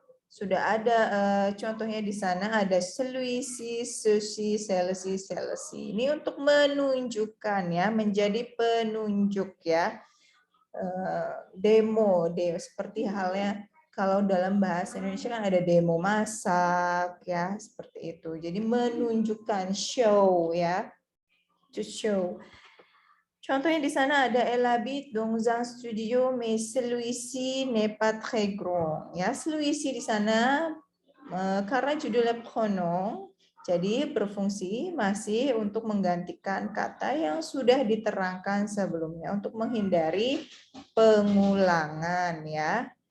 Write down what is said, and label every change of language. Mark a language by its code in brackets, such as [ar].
[id] Sudah ada contohnya di sana, ada celui-ci, ceci, celle-ci, celle-ci. Ini untuk menunjukkan ya, menjadi penunjuk ya. Demo, seperti halnya kalau dalam bahasa Indonesia kan ada demo masak ya, seperti itu. Jadi menunjukkan, show ya, [en] to show. [id] Contohnya di sana ada [fr] elle habite dans un studio mais celui-ci n'est pas très grand. [id] Ya, celui-ci di sana karena judulnya pronom, jadi berfungsi masih untuk menggantikan kata yang sudah diterangkan sebelumnya untuk menghindari pengulangan ya.